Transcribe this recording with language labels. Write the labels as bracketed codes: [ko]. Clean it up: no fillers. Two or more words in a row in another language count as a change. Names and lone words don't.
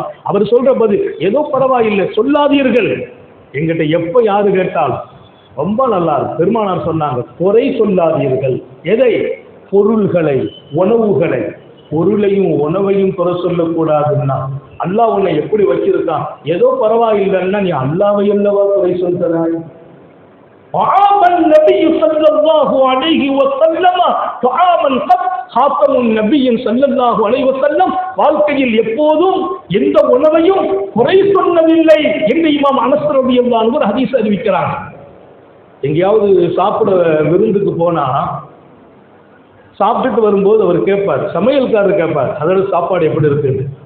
[ta] அவர் சொல்ற பதில் ஏதோ பரவாயில்லை சொல்லாதீர்கள். எங்கிட்ட எப்ப யாரு கேட்டாலும் ரொம்ப நல்லா இருக்கு. பெருமானார் சொன்னாங்க, குறை சொல்லாதீர்கள். எதை? பொருள்களை, உணவுகளை. பொருளையும் உணவையும் குறை சொல்லக்கூடாதுன்னா அல்லாஹ் உன்னை எப்படி வச்சிருக்கான்? ஏதோ பரவாயில்லைன்னா நீ அல்லாஹ்வை அல்லவா குறை சொல்கிறாய்? [ar] النبي صلى الله عليه وسلم طعاما قد خاتم النبي صلى الله عليه وسلم [ta] வாழ்க்கையில் எப்போதும் எந்த உணவையும் குறை சொன்னதில்லை என்று இமாம் அனஸ் [ar] رضي الله عنه [ta] ஒரு ஹதீஸ் அறிவிக்கிறாங்க. எங்கேயாவது சாப்பிட விருந்துக்கு போனா சாப்பிட்டுட்டு வரும்போது அவர் கேட்பார், சமையல்காரர் கேட்பார், அதோட சாப்பாடு எப்படி இருக்குது?